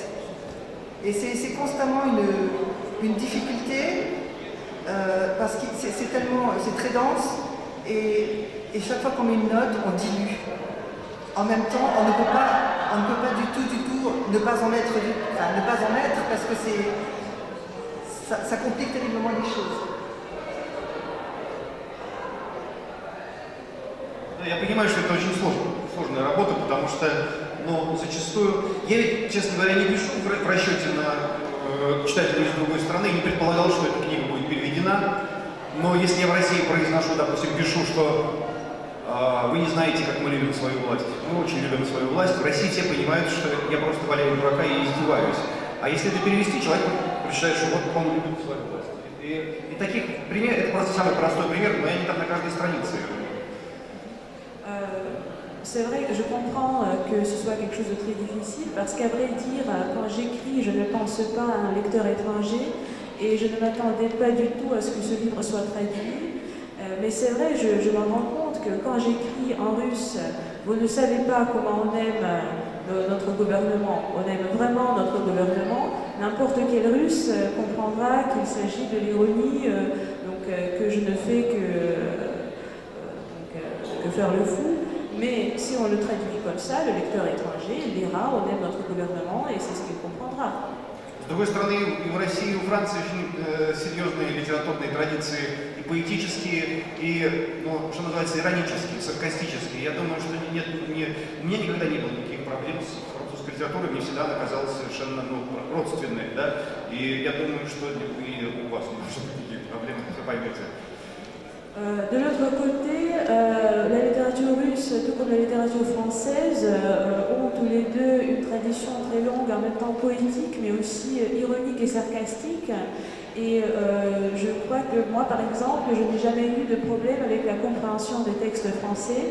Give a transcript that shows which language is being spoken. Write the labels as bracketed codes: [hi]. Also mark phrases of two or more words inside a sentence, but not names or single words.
[fr] Et c'est constamment une difficulté parce que c'est très dense et chaque fois qu'on met une note, on dilue. En même temps, on ne peut pas du tout ne pas en mettre, parce que ça complique terriblement les choses. [ru] Я понимаю, что это очень сложная работа, потому что но зачастую, я ведь, честно говоря, не пишу в расчете на читателей из другой страны, не предполагал, что эта книга будет переведена, но если я в России произношу, допустим, пишу, что вы не знаете, как мы любим свою власть, мы очень любим свою власть, в России все понимают, что я просто валяю дурака и издеваюсь. А если это перевести, человек прочитает, что вот он любит свою власть. И таких примеров, это просто самый простой пример, но они там на каждой странице. [fr] C'est vrai que je comprends que ce soit quelque chose de très difficile parce qu'à vrai dire, quand j'écris, je ne pense pas à un lecteur étranger et je ne m'attendais pas du tout à ce que ce livre soit traduit. Mais c'est vrai, je me rends compte que quand j'écris en russe, vous ne savez pas comment on aime notre gouvernement. On aime vraiment notre gouvernement. N'importe quel russe comprendra qu'il s'agit de l'ironie, que je ne fais que faire le fou. Mais si on le traduit comme ça, le lecteur étranger, il lira, on aime notre gouvernement et c'est ce qu'il comprendra. [ru] С другой стороны, и в России, и во Франции очень серьезные литературные традиции, и поэтические, и, ну, что называется, иронические, саркастические. Я думаю, что у меня никогда не было никаких проблем с французской литературой, мне всегда она казалась совершенно родственной, да, и я думаю, что и у вас не должно быть никаких проблем, вы поймете. [fr] De l'autre côté, la littérature russe, tout comme la littérature française, ont tous les deux une tradition très longue, en même temps poétique, mais aussi ironique et sarcastique. Et je crois que moi, par exemple, je n'ai jamais eu de problème avec la compréhension des textes français.